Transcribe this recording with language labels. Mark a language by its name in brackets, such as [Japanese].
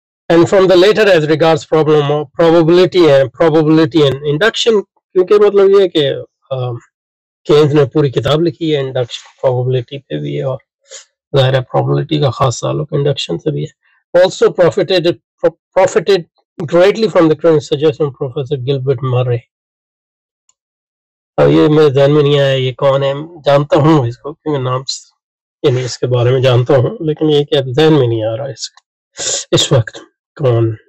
[English] And from the later as regards problem of probability and induction، [Urdu] کیونکہ مطلب یہ ہے کہ کینز نے پوری کتاب لکھی ہے انڈکشن پروبیبلٹی پہ بھی ہے، اور ظاہر ہے پروبیبلٹی کا خاص تعلق انڈکشن سے بھی ہے. [English] Also profited greatly from the current suggestion of Professor Gilbert Murray. [Urdu] یہ میرے ذہن میں نہیں آیا یہ کون ہے، جانتا ہوں اس کو کیونکہ نام یعنی اس کے بارے میں جانتا ہوں، لیکن یہ کہ اب ذہن میں نہیں آ رہا اس وقت کون.